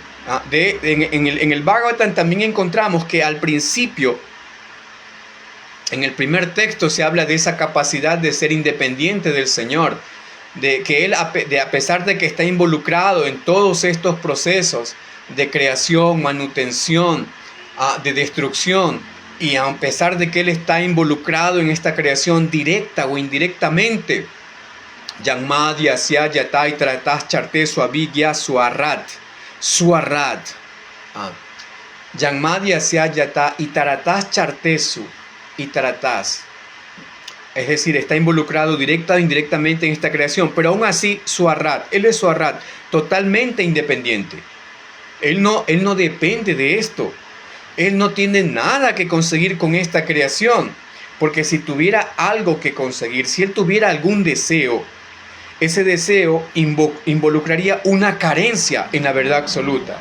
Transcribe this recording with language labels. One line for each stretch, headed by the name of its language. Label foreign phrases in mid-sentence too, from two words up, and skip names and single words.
Spanish: En el Bhagavatam también encontramos que al principio, en el primer texto, se habla de esa capacidad de ser independiente del Señor, de que Él, a pesar de que está involucrado en todos estos procesos de creación, manutención, de destrucción, y a pesar de que Él está involucrado en esta creación directa o indirectamente,
Sanskrit: Yanmadya Asya Yata Itaratas Charte Suavigya Suarat. Yanmadya Asya Yata Itaratas Chartesu Itaratas.
Spanish: Es decir, está involucrado directa o indirectamente en esta creación, pero aún así Suarat. Él es Suarat, totalmente independiente. Él no depende de esto. Él no tiene nada que conseguir con esta creación, porque si tuviera algo que conseguir, si él tuviera algún deseo, ese deseo involucraría una carencia en la verdad absoluta.